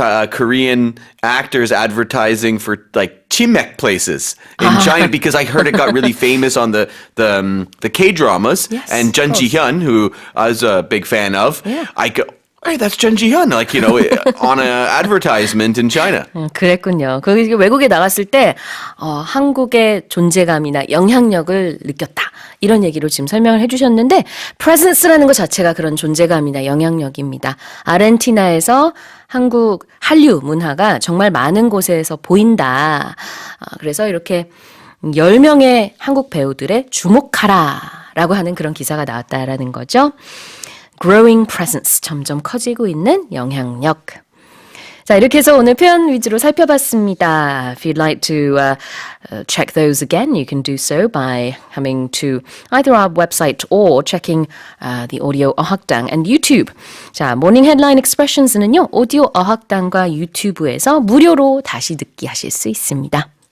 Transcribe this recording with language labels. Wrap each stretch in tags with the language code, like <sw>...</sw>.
<en>Korean actors advertising for like chimek places in China because I heard it got really famous on the K-dramas. Yes, and Jun Ji-hyun, who I was a big fan of. Yeah. I go, hey, that's Jun Ji-hyun, like, you know, on an advertisement in China.</en> <ko>그랬군요. 거기 외국에 나갔을 때 한국의 존재감이나 영향력을 느꼈다. 이런 얘기로 지금 설명을 해주셨는데 presence라는 것 자체가 그런 존재감이나 영향력입니다. 아르헨티나에서 한국 한류 문화가 정말 많은 곳에서 보인다. 그래서 이렇게 10명의 한국 배우들의 주목하라 라고 하는 그런 기사가 나왔다라는 거죠.</ko> <en>growing presence,</en> <ko>점점 커지고 있는 영향력. 자, 이렇게 해서 오늘 표현 위주로 살펴봤습니다.</ko> <en>If you'd like to check those again, you can do so by coming to either our website or checking the audio 어학당 and YouTube.</en> <ko>자, 모닝 헤드라인 expressions는요, 오디오 어학당과 유튜브에서 무료로 다시 듣기 하실 수 있습니다.</ko>